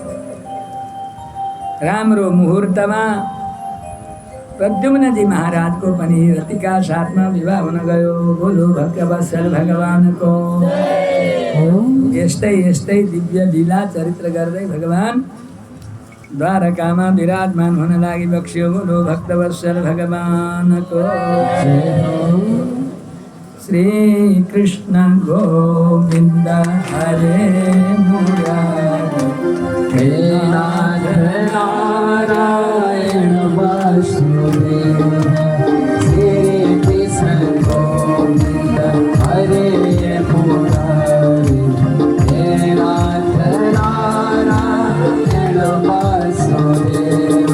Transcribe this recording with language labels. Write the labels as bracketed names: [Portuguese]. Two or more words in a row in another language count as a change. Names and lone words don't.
[Nepali] राम्रो मुहुर्तमा प्रद्युम्नजी महाराजको पनि रतिका साथमा विवाह हुन गयो। बोलो भक्तवत्सल भगवानको। यस्तै यस्तै दिव्य लीला चरित्र गर्दै भगवान द्वारकामा विराजमान हुन लागिबक्स्यो। बोलो भक्तवत्सल भगवानको। श्री कृष्ण गोविन्द हरे मुरारी, हे नाथ नारायण वासुदेव। श्री कृष्ण गोविन्द हरे मुरारी, हे नाथ नारायण वासुदेव।